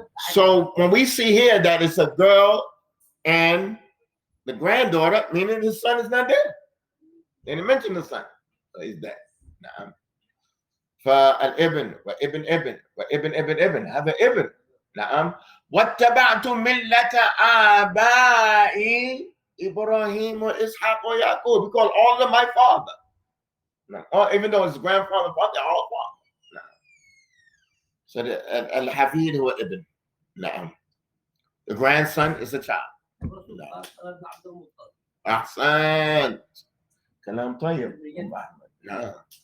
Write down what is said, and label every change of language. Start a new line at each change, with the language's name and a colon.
English: So when we see here that it's a girl and the granddaughter, meaning his son is not there. They didn't mention the son. So he's dead. Nah.
Arabic: فالابن وابن ابن وابن ابن ابن هذا ابن. نعم. واتبعت ملة آبائي إبراهيم وإسحاق ويعقوب.
English: We call all of them my father. No. Even though his grandfather and father, they're all father. No. So the al-hafid huwa ibn. No. The grandson is a child. No.
Arabic: أحسنت. كلام طيب.
English: No.